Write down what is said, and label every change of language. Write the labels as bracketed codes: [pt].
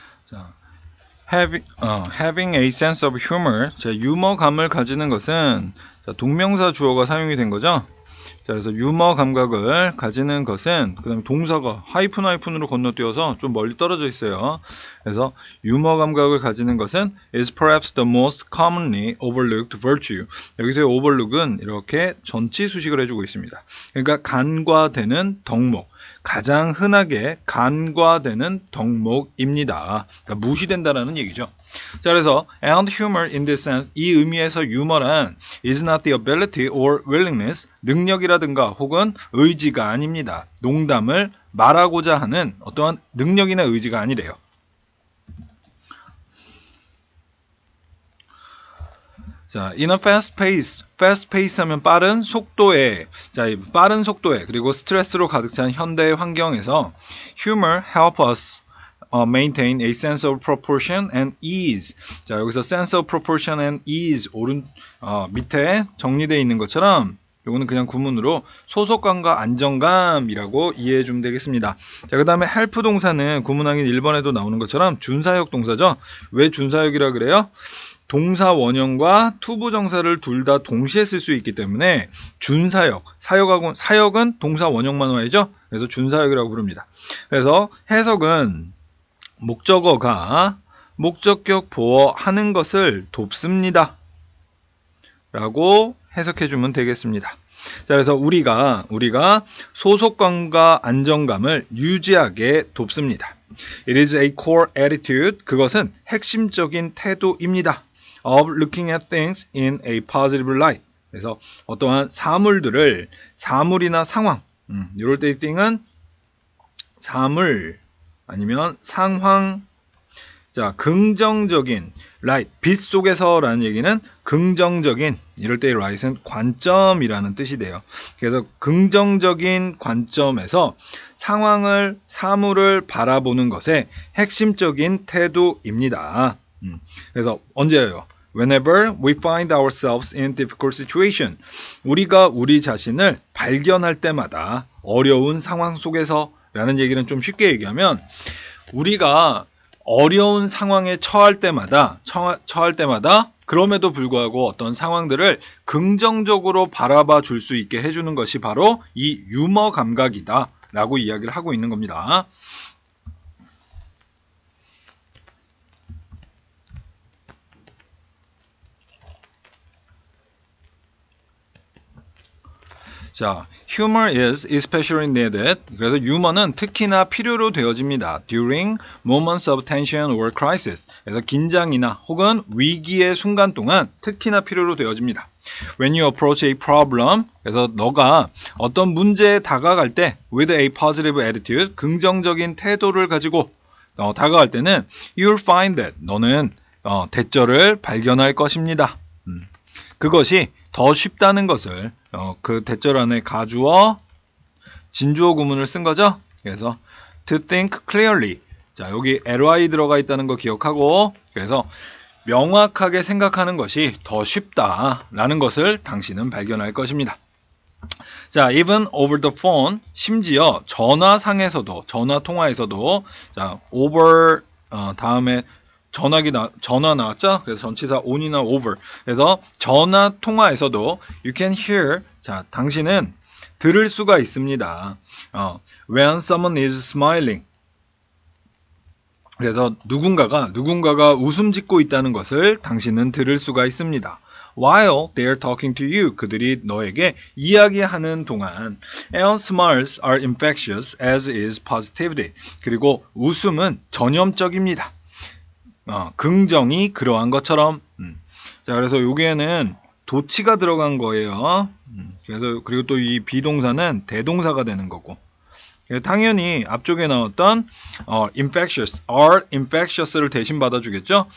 [en] 자, having a sense of humor. [ko] 자, 유머감을 가지는 것은 자, 동명사 주어가 사용이 된 거죠. 자, 그래서 유머 감각을 가지는 것은 그 다음에 동사가 하이픈으로 건너뛰어서 좀 멀리 떨어져 있어요. [en] 그래서 [ko] 유머 감각을 가지는 것은 [en] is perhaps the most commonly overlooked virtue. [ko] 여기서의 overlook은 이렇게 전치 수식을 해주고 있습니다. 그러니까 간과되는 덕목, 가장 흔하게 간과되는 덕목입니다. 그러니까 무시된다라는 얘기죠. [en] 자, 그래서 and humor in this sense, [ko] 이 의미에서 유머란 [en] is not the ability or willingness, [ko] 능력이라든가 혹은 의지가 아닙니다. 농담을 말하고자 하는 어떠한 능력이나 의지가 아니래요. [en] 자, in a fast pace [ko] 하면 빠른 속도에, 자, 빠른 속도에 그리고 스트레스로 가득 찬 현대 환경에서 [en] humor help us maintain a sense of proportion and ease. [ko] 자, 여기서 [en] sense of proportion and ease [ko] 밑에 정리되어 있는 것처럼 요거는 그냥 구문으로 소속감과 안정감이라고 이해해 주면 되겠습니다. 자, 그 다음에 help 동사는 구문항인 1번에도 나오는 것처럼 준사역 동사죠. 왜 준사역이라 그래요? 동사 원형과 투부정사를 둘 다 동시에 쓸 수 있기 때문에 준사역, 사역은 동사 원형만 와야죠. 그래서 준사역이라고 부릅니다. 그래서 해석은 목적어가 목적격 보어하는 것을 돕습니다 라고 해석해주면 되겠습니다. 자, 그래서 우리가 소속감과 안정감을 유지하게 돕습니다. [en] It is a core attitude. [ko] 그것은 핵심적인 태도입니다. [en] Of looking at things in a positive light. [ko] 그래서 어떠한 사물이나 상황, 이럴 때 thing은 사물 아니면 상황, 자, 긍정적인 light, 빛 속에서라는 얘기는 긍정적인, 이럴 때 right은 관점이라는 뜻이 돼요. 그래서 긍정적인 관점에서 사물을 바라보는 것의 핵심적인 태도입니다. 그래서 언제예요? [en] Whenever we find ourselves in difficult situation. [ko] 우리가 우리 자신을 발견할 때마다 어려운 상황 속에서 라는 얘기는 좀 쉽게 얘기하면 우리가 어려운 상황에 처할 때마다 그럼에도 불구하고 어떤 상황들을 긍정적으로 바라봐 줄 수 있게 해주는 것이 바로 이 유머 감각이다 라고 이야기를 하고 있는 겁니다. [en] 자, humor is especially needed. [ko] 그래서 유머는 특히나 필요로 되어집니다. [en] During moments of tension or crisis. [ko] 그래서 긴장이나 혹은 위기의 순간 동안 특히나 필요로 되어집니다. [en] When you approach a problem. [ko] 그래서 너가 어떤 문제에 다가갈 때 [en] with a positive attitude. [ko] 긍정적인 태도를 가지고 다가갈 때는 [en] you'll find that. [ko] 너는 대처를 발견할 것입니다. 그것이 더 쉽다는 것을 그 대절 안에 가주어 진주어 구문을 쓴 거죠. [en] 그래서 to think clearly. [ko] 자, 여기 ly 들어가 있다는 거 기억하고, 그래서 명확하게 생각하는 것이 더 쉽다라는 것을 당신은 발견할 것입니다. 자, [en] even over the phone, [ko] 심지어 전화 통화에서도 자, over 다음에 전화 나왔죠? 그래서 전치사 on이나 over. 그래서 전화 통화에서도 [en] you can hear. [ko] 자, 당신은 들을 수가 있습니다. [en] When someone is smiling. [ko] 그래서 누군가가 웃음 짓고 있다는 것을 당신은 들을 수가 있습니다. [en] While they are talking to you. [ko] 그들이 너에게 이야기하는 동안. [en] And smiles are infectious as is positivity. [ko] 그리고 웃음은 전염적입니다. 긍정이 그러한 것처럼. 자, 그래서 여기에는 도치가 들어간 거예요. 그래서 그리고 또 이 비동사는 대동사가 되는 거고. 당연히 앞쪽에 나왔던 infectious를 대신 받아주겠죠.